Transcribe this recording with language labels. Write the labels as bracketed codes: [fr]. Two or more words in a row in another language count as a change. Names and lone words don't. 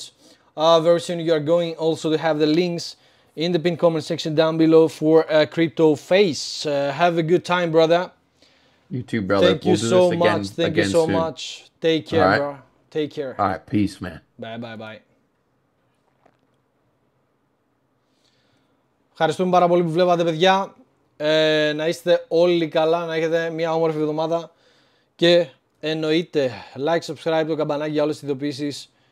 [en] Very soon you are going also to have the links in the pinned comment section down below for Cryptoface. Have a good time, brother. You too, brother. Thank you so much. Thank you so soon. much. Take care, All right. bro. Take care. All right, peace, man. Bye, bye, bye. [el] Ευχαριστούμε πάρα πολύ που βλέπατε, παιδιά. Να είστε όλοι καλά, να έχετε μια όμορφη εβδομάδα και εννοείται [en] like, subscribe, [el] το καμπανάκι για όλες τις ειδοποιήσεις